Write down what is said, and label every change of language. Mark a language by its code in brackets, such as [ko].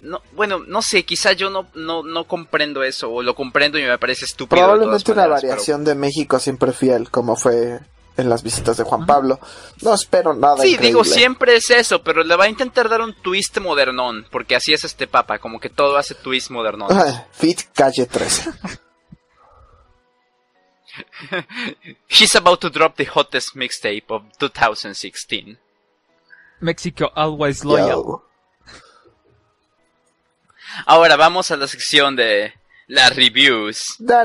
[es] No, bueno, no sé, quizá yo no comprendo eso, o lo comprendo y me parece estúpido. Probablemente una variación de México siempre fiel, como fue en las visitas de Juan Pablo. No espero nada increíble. Sí, digo, siempre es eso, pero le va a intentar dar un twist modernón, porque así es este papa, como que todo hace twist modernón. Fit calle 3. [en] He's about to drop the hottest mixtape of 2016. Mexico always loyal. [es] Ahora vamos a la sección de las reviews.